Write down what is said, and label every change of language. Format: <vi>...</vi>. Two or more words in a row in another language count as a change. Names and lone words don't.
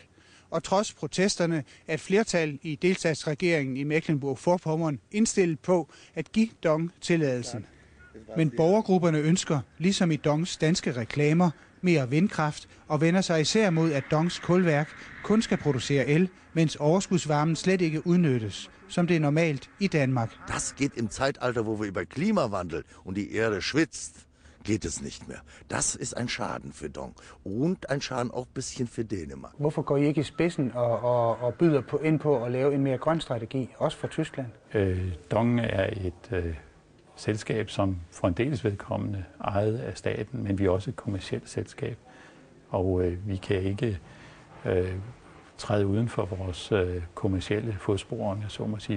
<da>Og trods protesterne er et flertal i delstatsregeringen i Mecklenburg-Vorpommern indstillet på at give DONG tilladelsen. Men borgergrupperne ønsker, ligesom i DONGs danske reklamer, mere vindkraft og vender sig især mod, at DONGs kulværk kun skal producere el, mens overskudsvarmen slet ikke udnyttes, som det er normalt i Danmark.</da> <de>Das geht im Zeitalter, wo wir über Klimawandel und die Erde schwitzt, geht es nicht mehr. Das ist ein Schaden für DONG und ein Schaden auch ein bisschen für Dänemark.</de> <da>Hvorfor går I ikke i spidsen og byder ind på at lave en mere grøn strategi, også for Tyskland? DONG er et selskab, som for en dels vedkommende ejet af staten, men vi er også et kommercielt selskab. Og vi kan ikke træde uden for vores kommercielle fodspor, så må sige.</da>